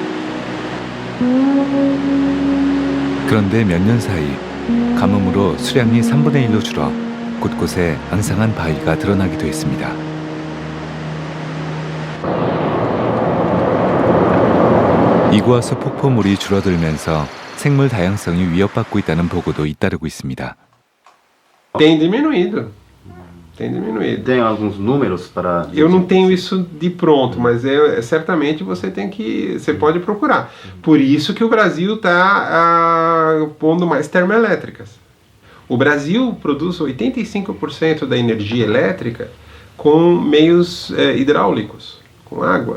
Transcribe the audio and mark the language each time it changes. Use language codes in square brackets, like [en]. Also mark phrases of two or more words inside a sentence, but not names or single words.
[ko] 그런데 몇 년 사이 가뭄으로 수량이 3분의 1로 줄어 곳곳에 앙상한 바위가 드러나기도 했습니다. 이구아수 폭포물이 줄어들면서 생물 다양성이 위협받고 있다는 보고도 잇따르고 있습니다. [pt] Tem diminuído. Tem diminuído. Tem alguns números para... Eu não tenho isso de pronto, mas certamente você pode procurar. Por isso que o Brasil está pondo mais termoelétricas. O Brasil produz 85% da energia elétrica com meios hidráulicos, com água.